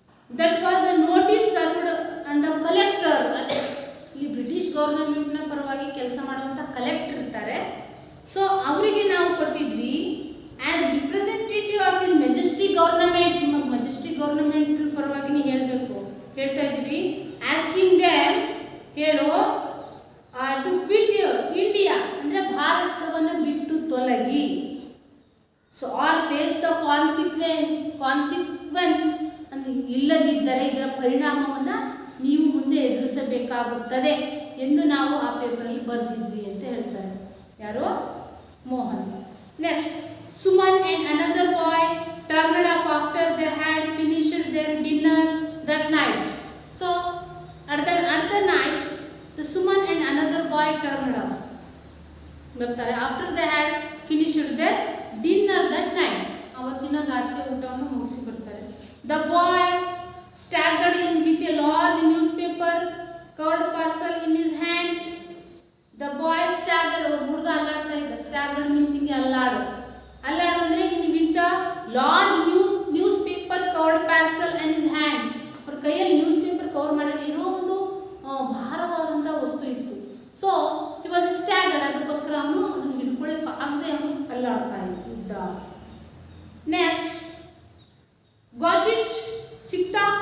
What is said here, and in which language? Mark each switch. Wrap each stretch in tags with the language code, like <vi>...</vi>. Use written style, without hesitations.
<en>That was the notice served on the collector.</en> <kn>ಇಲ್ಲಿ British ಗೌರ್ನಮೆಂಟ್ನ ಪರವಾಗಿ ಕೆಲಸ ಮಾಡುವಂಥ ಕಲೆಕ್ಟರ್ ಇರ್ತಾರೆ. ಸೊ ಅವರಿಗೆ ನಾವು ಕೊಟ್ಟಿದ್ವಿ</kn> <en>As representative of his majesty government.</en> <kn>ನಿಮಗೆ ಮೆಜೆಸ್ಟಿ ಗೌರ್ನಮೆಂಟ್ ಪರವಾಗಿ ನೀವು ಹೇಳಬೇಕು, ಹೇಳ್ತಾ ಇದ್ದೀವಿ.</kn> <en>asking them,</en> <kn>ಹೇಳು,</kn> <en>to quit India</en> <kn>ಅಂದರೆ ಭಾರತವನ್ನು ಬಿಟ್ಟು ತೊಲಗಿ. So</kn> <en>or face the consequence</en> <kn>ಅಂದರೆ ಇಲ್ಲದಿದ್ದರೆ ಇದರ ಪರಿಣಾಮವನ್ನು ನೀವು ಮುಂದೆ ಎದುರಿಸಬೇಕಾಗುತ್ತದೆ ಎಂದು ನಾವು ಆ ಪೇಪರಲ್ಲಿ ಬರೆದಿದ್ವಿ ಅಂತ ಹೇಳ್ತಾರೆ. ಯಾರು? Mohan.</kn> <en>Next, Suman and another boy turned up after they had finished their dinner that night. So at the night the Suman and another boy turned up. ಬರ್ತಾರೆ. after they had finished their dinner that night.</en> <kn>ಅವತ್ತಿನ ರಾತ್ರಿ ಊಟವನ್ನು ಮುಗಿಸಿ ಬರ್ತಾರೆ.</kn> <en>the boy staggered in with a large newspaper covered parcel in his hands. the boy staggered,</en> <kn>ಹುಡುಗ ಅಲ್ಲಾಡ್ತಾ ಇದ್ದ.</kn> <en>staggered means</en> <kn>ಹಿಂಗೆ ಅಲ್ಲಾಡು ಅಂದರೆ</kn> <en>in with a large newspaper covered parcel in his hands.</en> <kn>ಅವ್ರ ಕೈಯಲ್ಲಿ ನ್ಯೂಸ್ ಪೇಪರ್ ಕವರ್ ಮಾಡಿದ್ರೆ ಏನೋ ಒಂದು ಭಾರವಾದಂಥ ವಸ್ತು ಇತ್ತು.</kn> <en>So he was staggered.</en> <kn>ಅದಕ್ಕೋಸ್ಕರ ಅವನು ಅದನ್ನು ಹಿಡ್ಕೊಳ್ಳಿಕ್ಕೆ ಆಗದೆ ಅವನು ಅಲ್ಲಾಡ್ತಾ ಇದ್ದ.</kn> <en>Next, got it? ಸಿಕ್ತಾ?</en>